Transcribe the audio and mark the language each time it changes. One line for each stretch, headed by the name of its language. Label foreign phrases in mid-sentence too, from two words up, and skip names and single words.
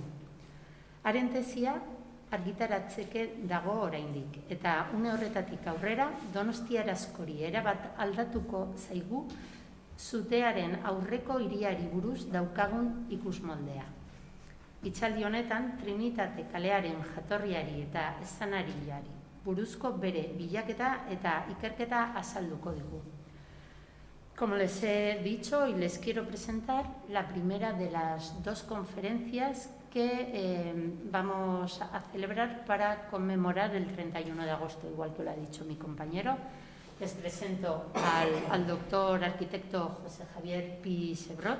Basque: Haren tesia argitaratzeke dago oraindik eta une horretatik aurrera Donostiar askori erabat aldatuko zaigu zutearen aurreko hiriari buruz daukagun ikusmoldea. Hitzaldi honetan Trinitate kalearen jatorriari eta esanariari buruzko bere bilaketa eta ikerketa azalduko digu.
Spanish: Como les he dicho y les quiero presentar la primera de las dos conferencias que vamos a celebrar para conmemorar el 31 de agosto, igual que lo ha dicho mi compañero. Les presento al doctor arquitecto José Javier Piche Brot.